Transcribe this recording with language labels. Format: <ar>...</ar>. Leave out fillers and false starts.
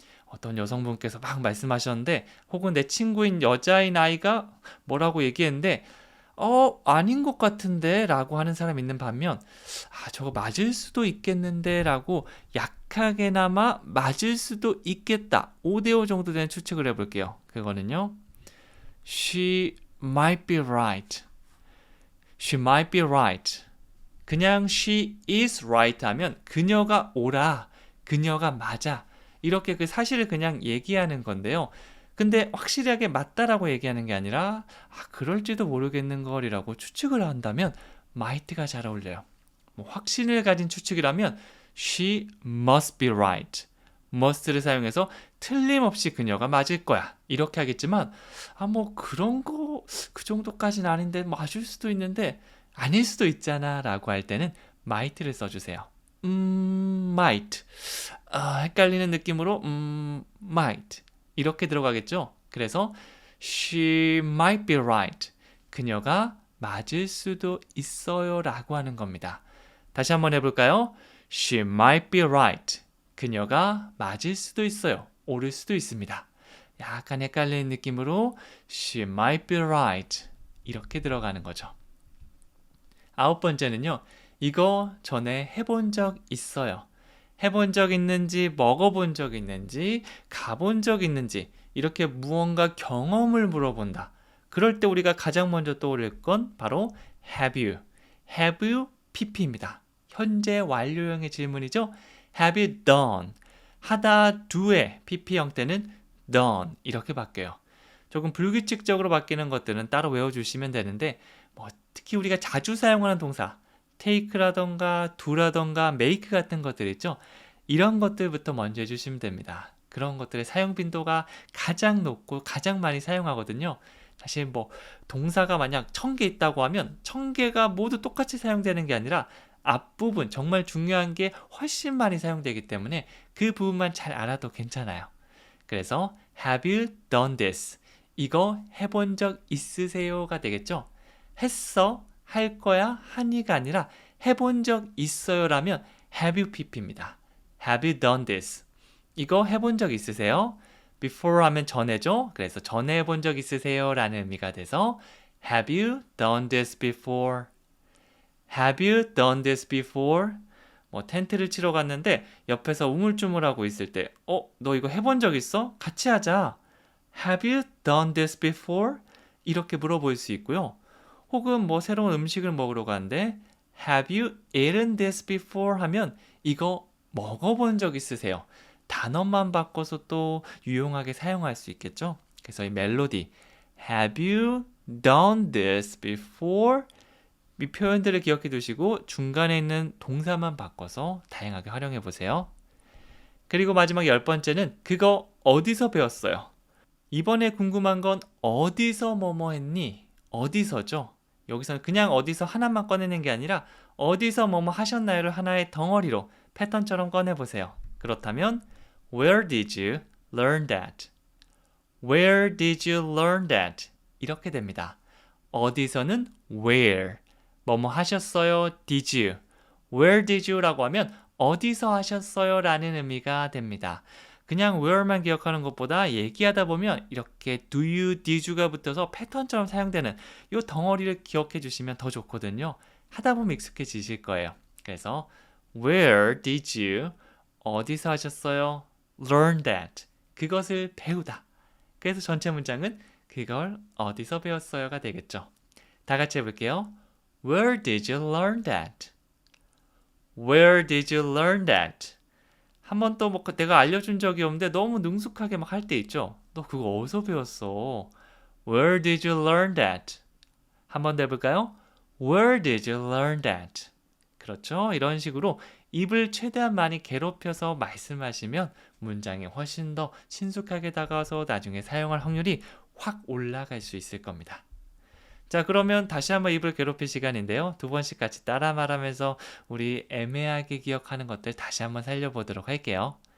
<ko>어떤 여성분께서 막 말씀하셨는데 혹은 내 친구인 여자인 아이가 뭐라고 얘기했는데 아닌 것 같은데 라고 하는 사람 있는 반면 저거 맞을 수도 있겠는데 라고 약하게나마 맞을 수도 있겠다 5대5 정도 되는 추측을 해볼게요. 그거는요.</ko> <en>She might be right. She might be right.</en> <ko>그냥</ko> <en>she is right</en> <ko>하면 그녀가 옳아, 그녀가 맞아. 이렇게 그 사실을 그냥 얘기하는 건데요. 근데 확실하게 맞다라고 얘기하는 게 아니라 그럴지도 모르겠는 걸이라고 추측을 한다면 might가 잘 어울려요. 뭐 확신을 가진 추측이라면</ko> <en>she must be right.</en> <ko>must를 사용해서 틀림없이 그녀가 맞을 거야. 이렇게 하겠지만 뭐 그런 거 그 정도까지는 아닌데 맞을 수도 있는데 아닐 수도 있잖아 라고 할 때는 might를 써주세요.</ko> <en>might.</en> <ko>헷갈리는 느낌으로 might. 이렇게 들어가겠죠?</ko> <en>그래서 she might be right.</en> <ko>그녀가 맞을 수도 있어요 라고 하는 겁니다. 다시 한번 해볼까요?</ko> <en>She might be right.</en> <ko>그녀가 맞을 수도 있어요. 옳을 수도 있습니다. 약간 헷갈리는 느낌으로</ko> <en>She might be right.</en> <ko>이렇게 들어가는 거죠. 9번째는요. 이거 전에 해본 적 있어요. 해본 적 있는지, 먹어본 적 있는지, 가본 적 있는지 이렇게 무언가 경험을 물어본다. 그럴 때 우리가 가장 먼저 떠올릴 건 바로</ko> <en>have you. have you pp입니다.</en> <ko>현재 완료형의 질문이죠.</ko> <en>have you done.</en> <ko>하다 do의 pp 형태는 done 이렇게 바뀌어요. 조금 불규칙적으로 바뀌는 것들은 따로 외워주시면 되는데 특히 우리가 자주 사용하는 동사 take라던가 do라던가 make 같은 것들 있죠. 이런 것들부터 먼저 해주시면 됩니다. 그런 것들의 사용 빈도가 가장 높고 가장 많이 사용하거든요. 사실 동사가 만약 1000개 있다고 하면 1000개가 모두 똑같이 사용되는 게 아니라 앞부분 정말 중요한 게 훨씬 많이 사용되기 때문에 그 부분만 잘 알아도 괜찮아요.</ko> <en>그래서 have you done this?</en> <ko>이거 해본 적 있으세요가 되겠죠? 했어, 할 거야, 하니가 아니라 해본 적 있어요라면</ko> <en>have you pp</en> <ko>입니다.</ko> <en>have you done this?</en> <ko>이거 해본 적 있으세요? before 하면 전에죠? 그래서 전에 해본 적 있으세요? 라는 의미가 돼서</ko> <en>have you done this before? have you done this before?</en> <ko>텐트를 치러 갔는데 옆에서 우물쭈물하고 있을 때 너 이거 해본 적 있어? 같이 하자.</ko> <en>Have you done this before?</en> <ko>이렇게 물어볼 수 있고요. 혹은 새로운 음식을 먹으러 가는데</ko> <en>Have you eaten this before?</en> <ko>하면 이거 먹어본 적 있으세요? 단어만 바꿔서 또 유용하게 사용할 수 있겠죠? 그래서 이 멜로디</ko> <en>Have you done this before?</en> <ko>이 표현들을 기억해 두시고 중간에 있는 동사만 바꿔서 다양하게 활용해 보세요. 그리고 마지막 10번째는 그거 어디서 배웠어요? 이번에 궁금한 건 어디서 뭐뭐 했니? 어디서죠? 여기서는 그냥 어디서 하나만 꺼내는 게 아니라 어디서 뭐뭐 하셨나요를 하나의 덩어리로 패턴처럼 꺼내보세요.</ko> <en>그렇다면 Where did you learn that? Where did you learn that?</en> <ko>이렇게 됩니다. 어디서는 where 뭐뭐 하셨어요?</ko> <en>Did you? Where did you?</en> <ko>라고 하면 어디서 하셨어요? 라는 의미가 됩니다. 그냥 where만 기억하는 것보다 얘기하다 보면 이렇게</ko> <en>do you, did you</en> <ko>가 붙어서 패턴처럼 사용되는 이 덩어리를 기억해 주시면 더 좋거든요. 하다 보면 익숙해지실 거예요.</ko> <en>그래서 Where did you?</en> <ko>어디서 하셨어요?</ko> <en>Learn that.</en> <ko>그것을 배우다. 그래서 전체 문장은 그걸 어디서 배웠어요가 되겠죠. 다 같이 해볼게요.</ko> <en>Where did you learn that? Where did you learn that?</en> <ko>한 번 또 내가 알려준 적이 없는데 너무 능숙하게 막 할 때 있죠? 너 그거 어디서 배웠어?</ko> <en>Where did you learn that?</en> <ko>한 번 더 해볼까요?</ko> <en>Where did you learn that?</en> <ko>그렇죠? 이런 식으로 입을 최대한 많이 괴롭혀서 말씀하시면 문장이 훨씬 더 친숙하게 다가와서 나중에 사용할 확률이 확 올라갈 수 있을 겁니다. 자, 그러면 다시 한번 입을 괴롭힐 시간인데요. 2번씩 같이 따라 말하면서 우리 애매하게 기억하는 것들 다시 한번 살려보도록 할게요.</ko>